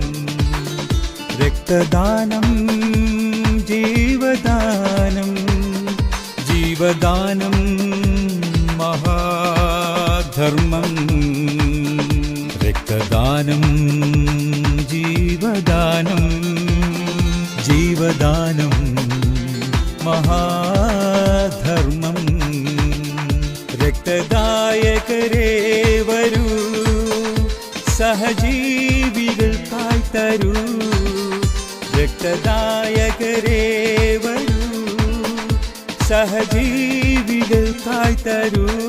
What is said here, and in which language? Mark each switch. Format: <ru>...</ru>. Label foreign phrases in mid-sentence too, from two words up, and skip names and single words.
<sa>रक्तदानं जीवदानं, जीवदानं महाधर्मं। रक्तदानं जीवदानं, जीवदानं महाधर्मं।</sa> <ml>രക്തദായകരേ വരൂ, സഹജീവികൾക്കായി തരൂ. രക്തദായകരേ വരൂ, സഹജീവികൾക്കായി തരൂ.</ml>